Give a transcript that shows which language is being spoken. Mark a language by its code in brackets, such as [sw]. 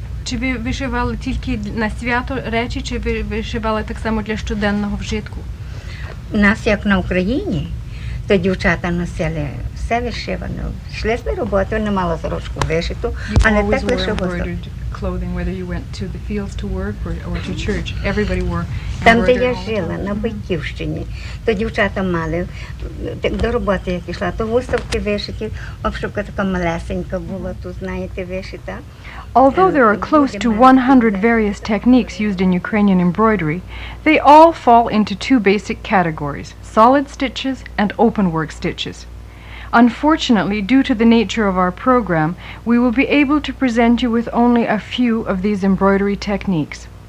[uk] Чи ви вишивали тільки на свято речі, чи ви вишивали так само для щоденного вжитку? У нас, як на Україні, то дівчата носили все вишивано. Йшли з роботи, вони мали сорочку вишиту, але так лише [en] clothing, whether you went to the fields to work or to church. Everybody wore [uk] там, де я жила, на Батьківщині, то дівчата мали, до роботи як йшла, то виставки вишиті, обшивка така малесенька була, тут, знаєте, вишита. [en] Although there are close to 100 various techniques used in Ukrainian embroidery, they all fall into two basic categories, solid stitches and open work stitches. Unfortunately, due to the nature of our program, we will be able to present you with only a few of these embroidery techniques.